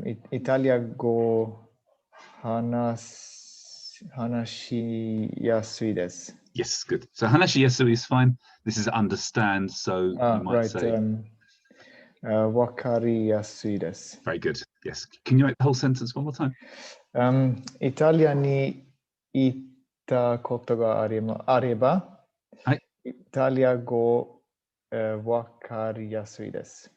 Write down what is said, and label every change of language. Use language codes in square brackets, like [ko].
[ja] イタリア語話しやすいです。 [en] Yes, good. So hanashi yasu is fine. This is understand, so you might say [ja] わかりやすいです。 [en] very good. Yes. Can you make the whole sentence one more time? [ja] イタリアに行ったことがあれば、はい。イタリア語わかりやすいです。